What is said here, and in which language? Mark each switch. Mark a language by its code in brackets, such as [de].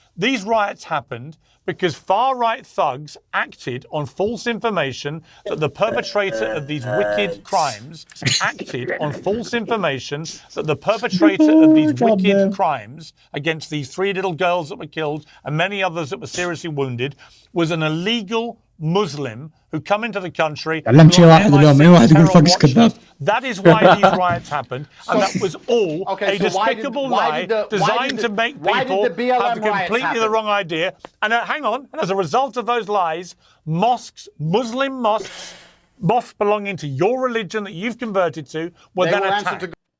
[en] These riots happened because far-right thugs acted on false information that the perpetrator of these wicked crimes acted on false information that the perpetrator of these wicked crimes against these 3 little girls that were killed and many others that were seriously wounded was an illegal Muslim who come into the country. [ar] علمت شيء واحد اليوم، أي واحد يقول فاكس كذاب. [en] That is why these riots happened, and that was all a despicable lie designed to make people have completely the wrong idea. And hang on, and as a result of those lies, mosques, Muslim mosques belonging to your religion that you've converted to, were then attacked.